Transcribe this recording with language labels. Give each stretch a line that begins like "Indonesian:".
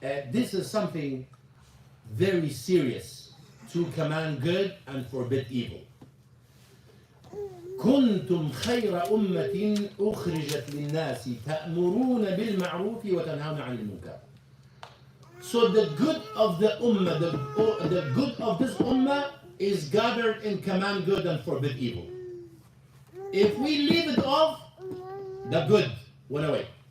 English: This is something very serious, to command good and forbid evil.
Arabic: كنتم خير أمة أخرجت للناس تأمرون بالمعروف وتنهون عن المنكر.
English: So the good of the ummah, the good of this ummah is gathered in command good and forbid evil. If we leave it off, the good went away.